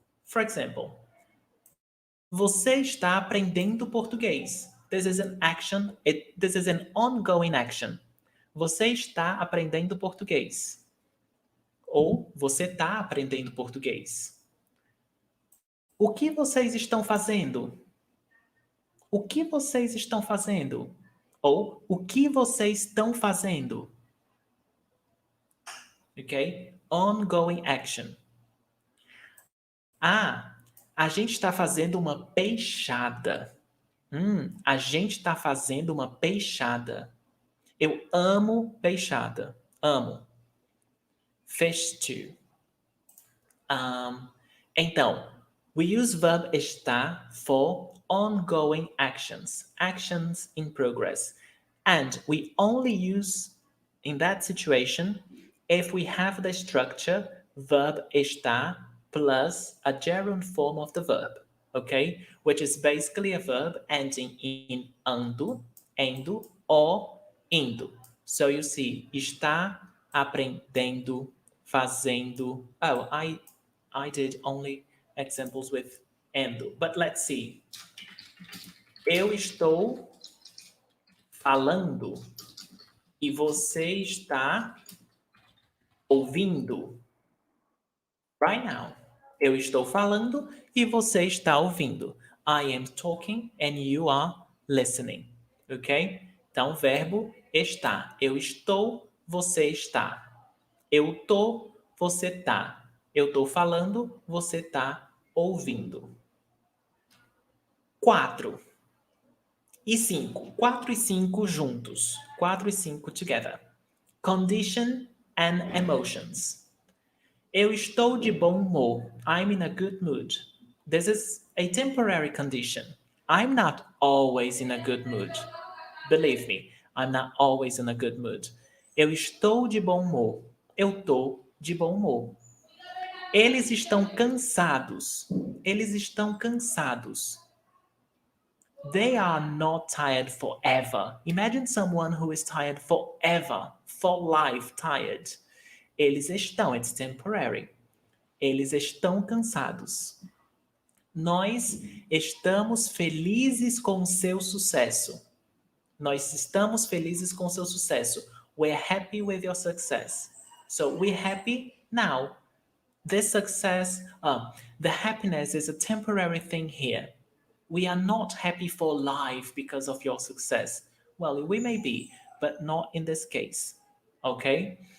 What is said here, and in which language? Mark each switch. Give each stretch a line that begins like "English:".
English: For example,
Portuguese: você está aprendendo português.
English: This is an action. This is an ongoing action.
Portuguese: Você está aprendendo português. Ou você está aprendendo português. O que vocês estão fazendo? O que vocês estão fazendo? Ou o que vocês estão fazendo? Ok?
English: Ongoing action.
Portuguese: Ah, a gente está fazendo uma peixada. A gente está fazendo uma peixada. Eu amo peixada. Amo.
English: Fish stew. Então, we use verb estar for ongoing actions. Actions in progress. And we only use, in that situation, if we have the structure verb estar plus a gerund form of the verb. Okay? Which is basically a verb ending in ando, endo, or indo. So you see,
Portuguese: está aprendendo, fazendo.
English: Oh, I did only examples with endo. But let's see.
Portuguese: Eu estou falando e você está ouvindo.
English: Right now.
Portuguese: Eu estou falando e você está ouvindo.
English: I am talking and you are listening.
Portuguese: Ok? Então, verbo está. Eu estou, você está. Eu tô, você tá. Eu tô falando, você tá ouvindo. 4 e 5. 4 e 5 juntos. 4 e 5 together.
English: Condition and emotions.
Portuguese: Eu estou de bom humor.
English: I'm in a good mood. This is a temporary condition. I'm not always in a good mood. Believe me, I'm not always in a good mood.
Portuguese: Eu estou de bom humor. Eu tô de bom humor. Eles estão cansados. Eles estão cansados.
English: They are not tired forever. Imagine someone who is tired forever, for life tired.
Portuguese: Eles estão,
English: it's temporary.
Portuguese: Eles estão cansados. Nós estamos felizes com o seu sucesso. Nós estamos felizes com o seu sucesso.
English: We're happy with your success. So we're happy now. This success, the happiness is a temporary thing here. We are not happy for life because of your success. Well, we may be, but not in this case. Okay?